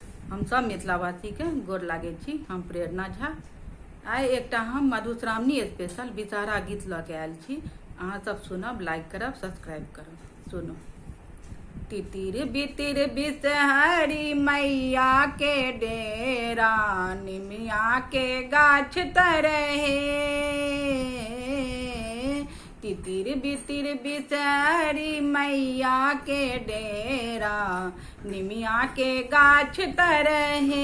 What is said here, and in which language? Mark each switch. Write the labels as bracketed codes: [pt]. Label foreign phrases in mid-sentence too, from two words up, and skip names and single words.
[mai] हम सब मिथिलावासी के गोर लागे छी। हम प्रेरणा झा। आइ एकटा हम मधुश्रावणी स्पेशल विचारा गीत लऽ के आयल छी। अहाँ सब सुनब, लाइक करब, सब्सक्राइब करब। सुनू। तितिर बितिर बिसहरी मैया के डेरा, निमिया के गाछ तरहे। तितिर बितिर बिसहरी मैया के डेरा, निमिया के गाछ तरहे।